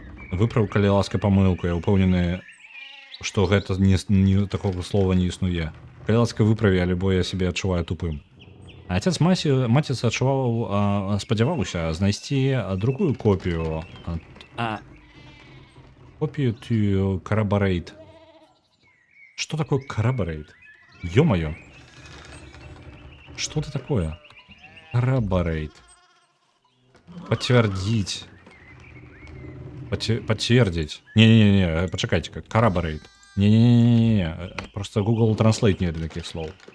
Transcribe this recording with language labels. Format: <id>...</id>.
<be>Выправ, калі ласка, памылку. Я ўпэўнены, што гэта такога слова не існуе. Калі ласка, выправі, альбо я сябе адчуваю тупым. Отец Матіс спадзяваўся знайсці другую копію.</be> <en>Копію to corroborate.</en> <ru>Что такое corroborate? Ё-моё. Что это такое? Corroborate. Подтвердить. Подтвердить. Не-не-не, почекайте-ка. Corroborate. Не-не-не, просто Google Translate нет для таких слов.</ru>